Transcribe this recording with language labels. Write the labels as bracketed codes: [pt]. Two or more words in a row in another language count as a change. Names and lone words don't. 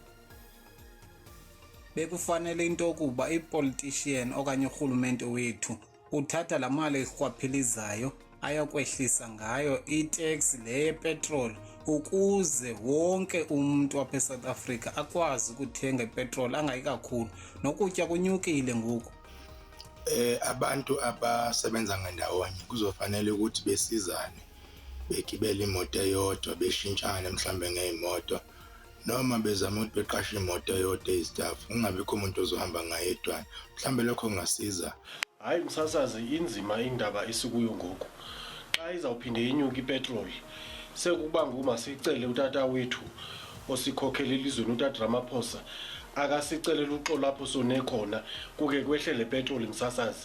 [xh] Bekufanele into yokuba ipolitician okanye urhulumente wethu uthatha la mali erhwaphilizayo ayokwehlisa ngayo itax le yepetrol ukuze wonke umuntu apha eSouth Africa akwazi ukuthenga ipetrol angayi kakhulu nokutya kunyukile ngoku. [zu] Abantu abasebenza ngandawonye kuzofanele ukuthi besizane begibele imoto eyodwa beshintshane mhlambe ngeimoto noma bezama ukuthi beqashe imoto eyodwa istaff kungabikho umuntu ozohamba ngayedwana mhlambe lokho kungasiza. [xh] Hayi msasazi inzima indaba esikuyo ngoku. Xa izawuphinde inyuka ipetrol sekuba nguma sicele utata wethu osikhokhela elizweni utata Ramaphosa akasicelela uxolo lapho sonekhona kuke kwehlele ipetrol msasazi.